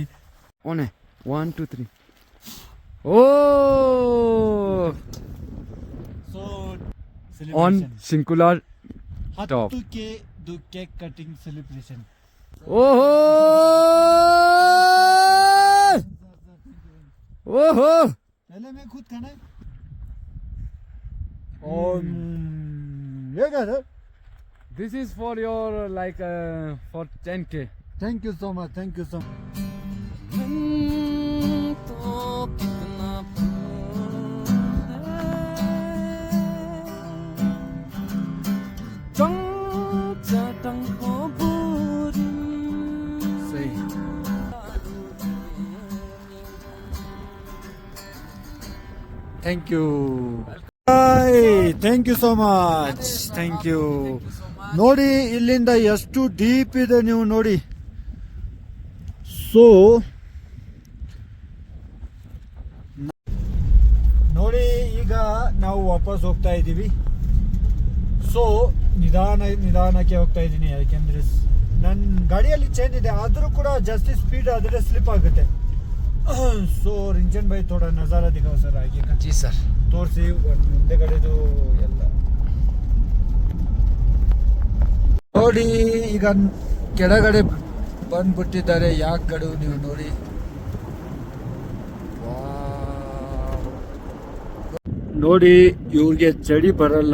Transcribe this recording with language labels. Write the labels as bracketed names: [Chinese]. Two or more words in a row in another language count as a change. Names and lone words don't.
[English] 1 2 3 ಓ ಸೊ ಆನ್ ಸಿಂಕ್ಯುಲರ್ ಟಾಪ್ 10ಕ್ಕೆ cake cutting celebration. ಓಹೋ ಓಹೋ [Hindi] पहले मैं खुद खाना है और ये क्या है? [English] This is for your like for 10K. Thank you so much. Thank you so much. Say. Thank you. Hi, thank you so much. Thank you. [Kannada] ನೋಡಿ ಇಲ್ಲಿಂದ ಎಷ್ಟು ಡೀಪ್ ಇದೆ ನೀವು ನೋಡಿ. ಸೊ ನೋಡಿ ಈಗ ನಾವು ವಾಪಸ್ ಹೋಗ್ತಾ ಇದ್ದೀವಿ. ಸೊ ನಿಧಾನಕ್ಕೆ ಹೋಗ್ತಾ ಇದ್ದೀನಿ, ಯಾಕೆಂದರೆ ನನ್ನ ಗಾಡಿಯಲ್ಲಿ ಚೈನ್ ಇದೆ, ಆದರೂ ಕೂಡ ಜಾಸ್ತಿ ಸ್ಪೀಡ್ ಆದರೆ ಸ್ಲಿಪ್ ಆಗುತ್ತೆ. [Hindi] ಸೊ ರಿಂಚನ್ ಭಾई थोड़ा नज़ारा दिखाओ सर आगे का. जी सर. [Kannada] ತೋರಿಸಿ ಮುಂದೆಗಡೆದು ಎಲ್ಲ ನೋಡಿ. ಈಗ ಕೆಳಗಡೆ ಬಂದ್ಬಿಟ್ಟಿದ್ದಾರೆ ಯಾಕಗಳು ನೀವು ನೋಡಿ. ನೋಡಿ ಇವ್ರಿಗೆ ಚಳಿ ಬರಲ್ಲ.